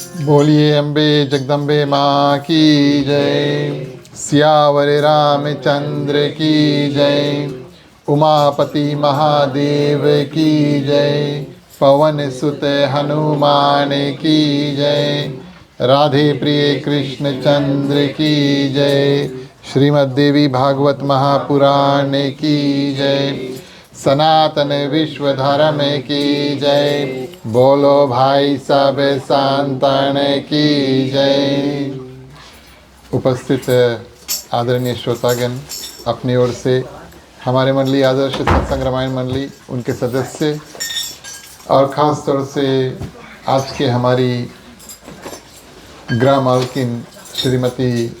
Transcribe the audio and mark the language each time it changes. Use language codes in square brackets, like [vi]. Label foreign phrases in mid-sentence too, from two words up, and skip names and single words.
[hi] बोलिए अम्बे जगदम्बे माँ की जय। सियावर रामचंद्र की जय। उमापति महादेव की जय। पवन सुत हनुमान की जय। राधे प्रिय कृष्ण चंद्र की जय। श्रीमद् देवी भागवत महापुराण की जय। सनातन विश्व धर्म की जय। बोलो भाई सब संतन की जय। उपस्थित आदरणीय श्रोतागण, अपनी ओर से हमारे मंडली आदर्श सत्संग रामायण मंडली, उनके सदस्य और ख़ास तौर से आज के हमारी ग्राम मालकिन श्रीमती